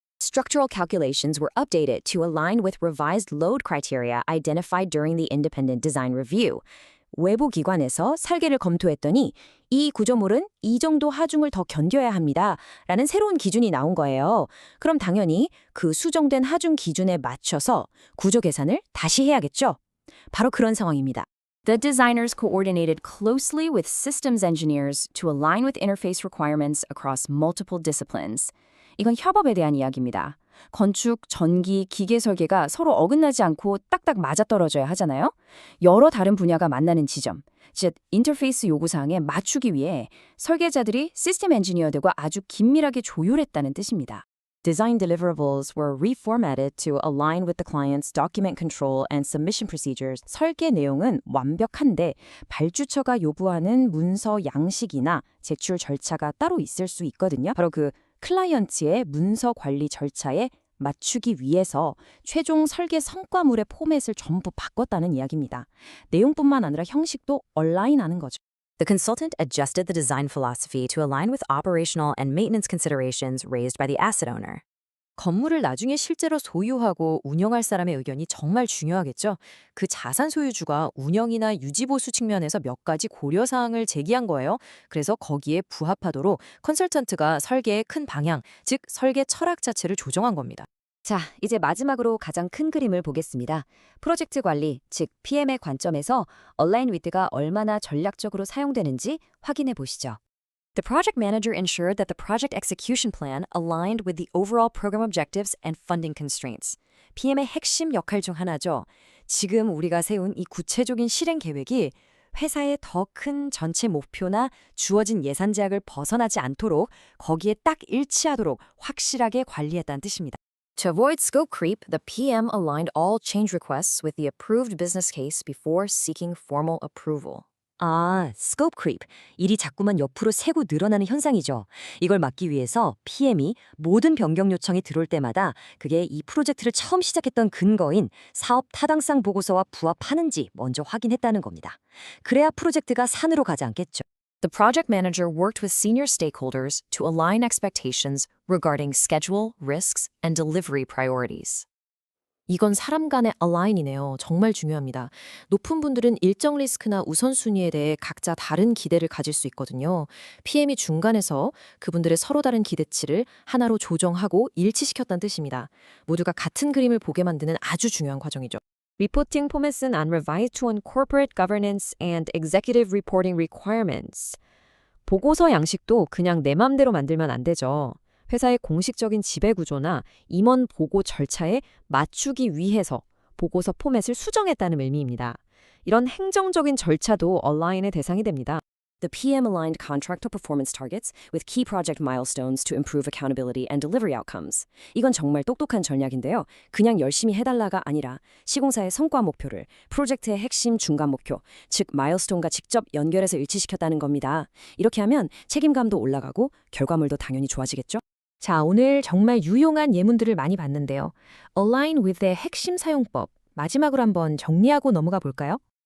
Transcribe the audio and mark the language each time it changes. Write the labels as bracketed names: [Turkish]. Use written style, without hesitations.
[English] Structural calculations were updated to align with revised load criteria identified during the independent design review. [Korean] 외부 기관에서 설계를 검토했더니 이 구조물은 이 정도 하중을 더 견뎌야 합니다. 라는 새로운 기준이 나온 거예요. 그럼 당연히 그 수정된 하중 기준에 맞춰서 구조 계산을 다시 해야겠죠? 바로 그런 상황입니다. [English] The designers coordinated closely with systems engineers to align with interface requirements across multiple disciplines. [Korean] 이건 협업에 대한 이야기입니다. 건축, 전기, 기계 설계가 서로 어긋나지 않고 딱딱 맞아떨어져야 하잖아요. 여러 다른 분야가 만나는 지점, 즉 인터페이스 요구사항에 맞추기 위해 설계자들이 시스템 엔지니어들과 아주 긴밀하게 조율했다는 뜻입니다. [English] Design deliverables were reformatted to align with the client's document control and submission procedures. [Korean] 설계 내용은 완벽한데 발주처가 요구하는 문서 양식이나 제출 절차가 따로 있을 수 있거든요. 바로 그 클라이언트의 문서 관리 절차에 맞추기 위해서 최종 설계 성과물의 포맷을 전부 바꿨다는 이야기입니다. 내용뿐만 아니라 형식도 얼라인하는 거죠. [English] The consultant adjusted the design philosophy to align with operational and maintenance considerations raised by the asset owner. [Korean] 건물을 나중에 실제로 소유하고 운영할 사람의 의견이 정말 중요하겠죠. 그 자산 소유주가 운영이나 유지보수 측면에서 몇 가지 고려사항을 제기한 거예요. 그래서 거기에 부합하도록 컨설턴트가 설계의 큰 방향, 즉 설계 철학 자체를 조정한 겁니다. 자, 이제 마지막으로 가장 큰 그림을 보겠습니다. 프로젝트 관리, 즉 PM의 관점에서 Align With가 얼마나 전략적으로 사용되는지 확인해 보시죠. [English] The project manager ensured that the project execution plan aligned with the overall program objectives and funding constraints. [Korean] PM의 핵심 역할 중 하나죠. 지금 우리가 세운 이 구체적인 실행 계획이 회사의 더 큰 전체 목표나 주어진 예산 제약을 벗어나지 않도록 거기에 딱 일치하도록 확실하게 관리했다는 뜻입니다. [English] To avoid scope creep, the PM aligned all change requests with the approved business case before seeking formal approval. [Korean] 아, 스코프 크립. 일이 자꾸만 옆으로 새고 늘어나는 현상이죠. 이걸 막기 위해서 PM이 모든 변경 요청이 들어올 때마다 그게 이 프로젝트를 처음 시작했던 근거인 사업 타당성 보고서와 부합하는지 먼저 확인했다는 겁니다. 그래야 프로젝트가 산으로 가지 않겠죠. [English] The project manager worked with senior stakeholders to align expectations regarding schedule, risks, and delivery priorities. [Korean] 이건 사람 간의 align이네요. 정말 중요합니다. 높은 분들은 일정 리스크나 우선순위에 대해 각자 다른 기대를 가질 수 있거든요. PM이 중간에서 그분들의 서로 다른 기대치를 하나로 조정하고 일치시켰다는 뜻입니다. 모두가 같은 그림을 보게 만드는 아주 중요한 과정이죠. [English] Reporting format은 unrevised to on corporate governance and executive reporting requirements. [Korean] 보고서 양식도 그냥 내 맘대로 만들면 안 되죠. 회사의 공식적인 지배 구조나 임원 보고 절차에 맞추기 위해서 보고서 포맷을 수정했다는 의미입니다. 이런 행정적인 절차도 얼라인의 대상이 됩니다. [English] The PM aligned contractor performance targets with key project milestones to improve accountability and delivery outcomes. [Korean] 이건 정말 똑똑한 전략인데요. 그냥 열심히 해달라가 아니라 시공사의 성과 목표를 프로젝트의 핵심 중간 목표, 즉 마일스톤과 직접 연결해서 일치시켰다는 겁니다. 이렇게 하면 책임감도 올라가고 결과물도 당연히 좋아지겠죠? 자, 오늘 정말 유용한 예문들을 많이 봤는데요. Align with의 핵심 사용법, 마지막으로 한번 정리하고 넘어가 볼까요?